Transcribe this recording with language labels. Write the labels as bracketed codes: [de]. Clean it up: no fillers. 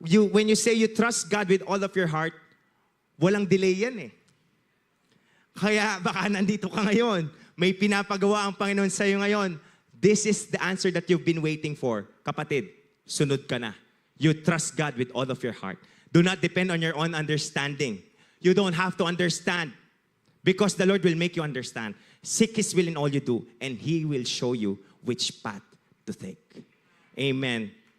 [en] When you say you trust God with all of your heart, [tl] walang delay yan eh. Kaya baka nandito ka ngayon, may pinapagawa ang Panginoon sa iyo ngayon. [en] This is the answer that you've been waiting for. [tl] Kapatid, sunod ka na. [en] You trust God with all of your heart. Do not depend on your own understanding. You don't have to understand because the Lord will make you understand. Seek His will in all you do and He will show you which path to take. Amen.